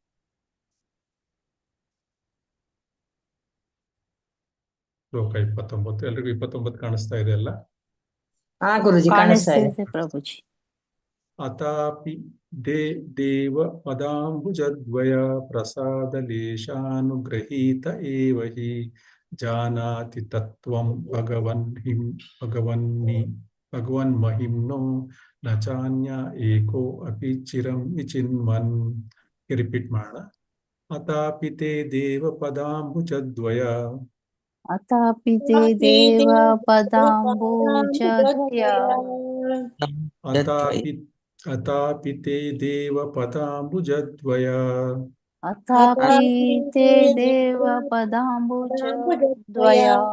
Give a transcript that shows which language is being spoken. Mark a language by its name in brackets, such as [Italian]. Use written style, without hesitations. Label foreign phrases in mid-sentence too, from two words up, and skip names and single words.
[Kannada] ಶ್ಲೋಕ 29. ಎಲ್ರಿಗೂ 29 ಕಾಣಿಸ್ತಾ ಇದೆ ಅಲ್ಲ? ಹಾ ಗುರುಜಿ, ಕಾಣಿಸ್ತಾ ಇದೆ ಪ್ರಭುಜಿ. [Sanskrit] ಅತಾಪಿ ದೇವ ಪದಾಂಬುಜದ್ವಯ ಪ್ರಸಾದಲೇಶಾನುಗ್ರಹೀತ ಏವ ಹಿ ಜಾನಾತಿ ತತ್ವಂ ಭಗವನ್ ಮಹಿಮ್ನೋ ನ ಚಾನ್ಯ ಏಕೋ ಅಪಿ ಚಿರಂ ವಿಚಿನ್ವನ್. [Kannada] ರಿಪೀಟ್ ಮಾಡೋಣ. [Sanskrit] ಅತಾಪಿ ತೇ ದೇವ ಪದಾಂಬುಜದ್ವಯ ಅತಾಪಿ ತೇ ದೇವ ಪದಾಂಬುಜದ್ವಯ ಅತಾಪಿ ತೇ ದೇವ ಪದಾಂಬುಜದ್ವಯ ಅತಾಪಿ ತೇ ದೇವ ಪದಾಂಬುಜದ್ವಯ